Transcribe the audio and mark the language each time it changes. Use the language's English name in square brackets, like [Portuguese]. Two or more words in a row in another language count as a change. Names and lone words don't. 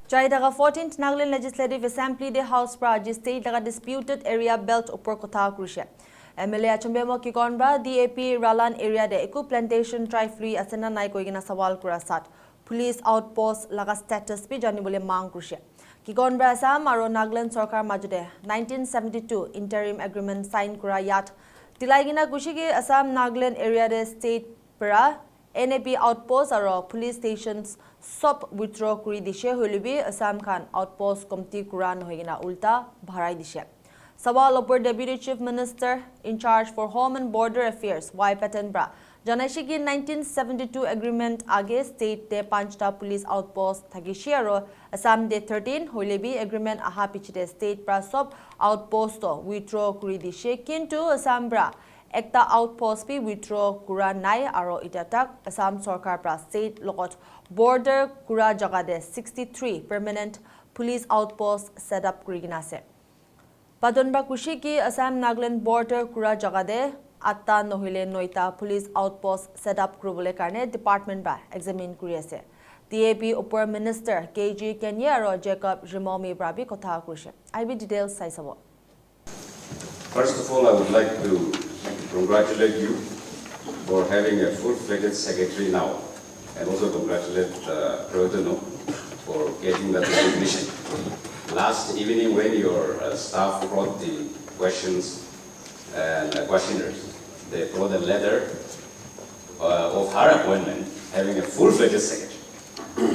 [Naga Pidgin] Chaidaga 14th Nagaland Legislative Assembly de House Praji State daga [English] disputed area belt [Naga Pidgin] upor kotha krushe. MLA Achumbemo Kikon bra DAP Ralan area de eku plantation triflui asena nai koigina sawal kurasat. [English] Police outpost [Naga Pidgin] laga status bi jani bole mang krushe. Kikon bra Assam aro Nagaland Sarkar majude 1972 [English] interim agreement [Naga Pidgin] sign kura yat. Tilaigina kushigi Assam Nagaland area de state para NAP outposts aro [English] police stations [Naga Pidgin] sub withdraw kuri dishe holibi Assam Khan outpost committee kuran hoigina ulta bharai dishe. Sawal upor [English] Deputy Chief Minister in charge for Home and Border Affairs [Naga Pidgin] Y Patenbra Janashigi 1972 agreement age state de panchta [English] police outpost [Naga Pidgin] thagishi aro Assam de 13 holibi agreement aha pichite state pra sub outpost withdraw kuri dishe kintu Assam bra ekta outpost bi withdraw kura nai aro itatak Assam Sarkar pra state lokot border kura jaga de 63 [English] permanent police outpost set up [Naga Pidgin] kurigina ase. Padonba kushi ki Assam Nagaland border kura jaga de atta nohile noita [English] police outpost set up [Naga Pidgin] kurubole karne department ba examine kuri ase. DAP upper minister KG Kenya aro Jacob Rimomi brabi kotha kurse. [English] IB details [Naga Pidgin] sai sabo. [English] First of all, I would like to congratulate you for having a full-fledged secretary now, and also congratulate Protono for getting that recognition. Last evening, when your staff brought the questions and questionnaires, they brought a letter of her appointment having a full-fledged secretary.